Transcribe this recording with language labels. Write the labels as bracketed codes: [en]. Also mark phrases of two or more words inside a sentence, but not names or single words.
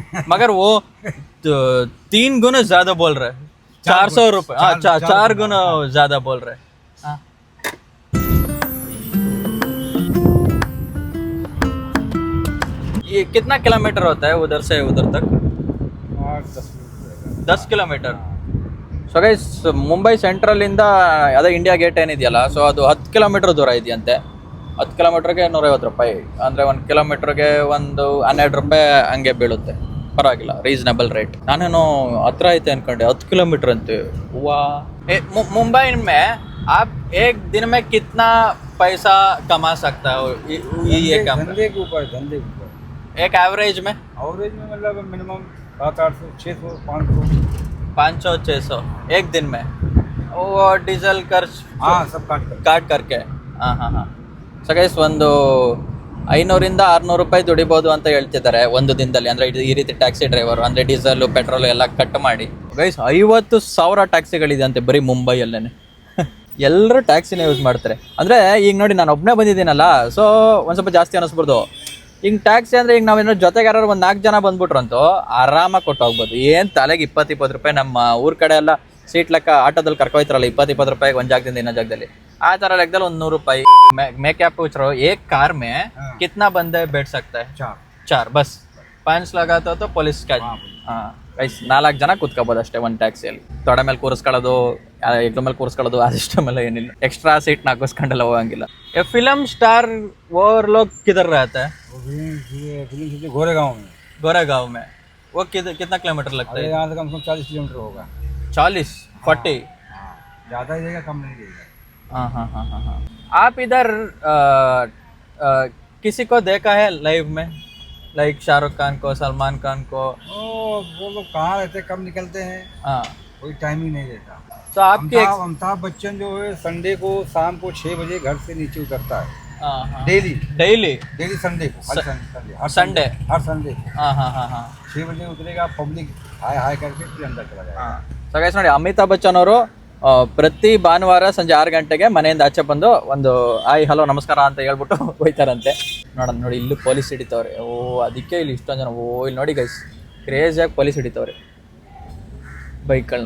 [hi] मगर वो 3 गुना ज्यादा बोल रहे हैं, 400 रुपये। हाँ 4 गुना ज्यादा बोल रहे हैं। हाँ ये कितना किलोमीटर होता है उधर से उधर तक? 10 किलोमीटर। [en] so guys [kn] ಮುಂಬೈ ಸೆಂಟ್ರಲಿಂದ ಅದೇ ಇಂಡಿಯಾ ಗೇಟ್ ಏನಿದೆಯಲ್ಲ, ಸೊ ಅದು 10 ಕಿಲೋಮೀಟರ್ ದೂರ ಇದೆಯಂತೆ. 10 ಕಿಲೋಮೀಟ್ರಿಗೆ 150 ರೂಪಾಯಿ, ಅಂದರೆ 1 ಕಿಲೋಮೀಟ್ರಿಗೆ ಒಂದು 12 ರೂಪಾಯಿ ಹಂಗೆ ಬೀಳುತ್ತೆ. ಪರವಾಗಿಲ್ಲ, [en] reasonable rate. [kn] ನಾನೇನು ಹತ್ರ ಐತೆ ಅನ್ಕೊಂಡೆ, 10 किलोमीटर ಅಂತೆ. [hi] ವಾ मुंबई में आप एक दिन में कितना पैसा कमा सकता हो ये काम? धंधे के ऊपर एक एवरेज में मतलब मिनिमम 700 800 500 500-600 एक दिन में, वो डीजल खर्च हाँ सब काट करके. [kn] ಹಾಂ [en] so guys [kn] ಒಂದು 500-600 ರೂಪಾಯಿ ದುಡಿಬೋದು ಅಂತ ಹೇಳ್ತಿದ್ದಾರೆ ಒಂದು ದಿನದಲ್ಲಿ. ಅಂದರೆ ಈ ರೀತಿ ಟ್ಯಾಕ್ಸಿ ಡ್ರೈವರು ಅಂದರೆ [en] diesel petrol [kn] ಎಲ್ಲ ಕಟ್ ಮಾಡಿ. ಗೈಸ್ 50,000 ಟ್ಯಾಕ್ಸಿಗಳಿದೆ ಅಂತೆ ಬರೀ ಮುಂಬೈಯಲ್ಲೇ. ಎಲ್ಲರೂ ಟ್ಯಾಕ್ಸಿನೇ ಯೂಸ್ ಮಾಡ್ತಾರೆ. ಅಂದರೆ ಈಗ ನೋಡಿ ನಾನು ಒಬ್ಬನೇ ಬಂದಿದ್ದೀನಲ್ಲ, ಸೊ ಒಂದು ಸ್ವಲ್ಪ ಜಾಸ್ತಿ ಅನ್ನಿಸ್ಬೋದು. ಈಗ ಟ್ಯಾಕ್ಸಿ ಅಂದರೆ ಈಗ ನಾವೇನೋ ಜೊತೆಗೆ ಯಾರು ಒಂದು 4 ಜನ ಬಂದ್ಬಿಟ್ರಂತೂ ಆರಾಮಾಗಿ ಕೊಟ್ಟು ಹೋಗ್ಬೋದು. ಏನು ತಲೆಗೆ 20 ರೂಪಾಯಿ. ನಮ್ಮ ಊರ ಕಡೆ ಎಲ್ಲ ಸೀಟ್ ಲೆಕ್ಕ ಆಟೋದಲ್ಲಿ ಕರ್ಕೊಯ್ತಾರಲ್ಲ 20 ರೂಪಾಯಿಗೆ ಒಂದು ಜಾಗದಿಂದ ಇನ್ನೊಂದು ಜಾಗದಲ್ಲಿ, ಆ ಥರ ಲೆಕ್ಕದಲ್ಲಿ ಒಂದು 100 ರೂಪಾಯಿ. [hi] मैं क्या पूछ रहा हूँ, एक कार में कितना बंदे बैठ सकता है? 4 बस 5 लगाता तो पुलिस का. [kn] ಹಾಂ ಗೈಸ್ 4 ಜನ ಕೂತ್ಕೋಬೋದು ಅಷ್ಟೇ ಒಂದು ಟ್ಯಾಕ್ಸಿಯಲ್ಲಿ. ತೊಡೆ ಮೇಲೆ ಕೂರಿಸ್ಕೊಳ್ಳೋದು, ಎಗ್ಲ ಮೇಲೆ ಕೂರಿಸ್ಕೊಳ್ಳೋದು, ಅದಿಷ್ಟ ಮೇಲೆ ಏನಿಲ್ಲ. [en] extra seat [kn] ಹಾಕಿಸ್ಕೊಂಡೆಲ್ಲ ಹೋಗಂಗಿಲ್ಲ. [hi] फिल्म स्टार वो लोग किधर रहता है? गोरेगांव में. वो कितना किलोमीटर लगता है? यहाँ से कम से कम 40 किलोमीटर होगा। 40-40 ज़्यादा ही जाएगा, कम नहीं जाएगा। हाँ आप इधर किसी को देखा है लाइव में, लाइक शाहरुख खान को, सलमान खान को? वो लोग कहाँ रहते, कब निकलते हैं, हाँ कोई टाइम ही नहीं रहता। तो आपके अमिताभ बच्चन जो है संडे को शाम को 6 बजे घर से नीचे उतरता है। डेली संडे को, हर संडे हर संडे। हाँ 6 बजे उतरेगा, पब्लिक हाय करके फिर अंदर चला जाएगा। [en] so guys [kn] ನೋಡಿ, ಅಮಿತಾಬ್ ಬಚ್ಚನ್ ಅವರು ಪ್ರತಿ ಭಾನುವಾರ ಸಂಜೆ 6 ಗಂಟೆಗೆ ಮನೆಯಿಂದ ಆಚೆ ಬಂದು ಒಂದು [en] hi hello [kn] ನಮಸ್ಕಾರ ಅಂತ ಹೇಳ್ಬಿಟ್ಟು ಹೋಯ್ತಾರಂತೆ. ನೋಡೋಣ ನೋಡಿ, ಇಲ್ಲೂ ಪೊಲೀಸ್ ಹಿಡಿತವ್ರೆ. ಓ ಅದಕ್ಕೆ ಇಲ್ಲಿ ಇಷ್ಟೊಂದು ಜನ. ಓ ಇಲ್ಲಿ ನೋಡಿ ಗೈಸ್, ಕ್ರೇಜಿಯಾಗಿ ಪೊಲೀಸ್ ಹಿಡಿತವ್ರೆ ಬೈಕ್ಗಳನ್ನ.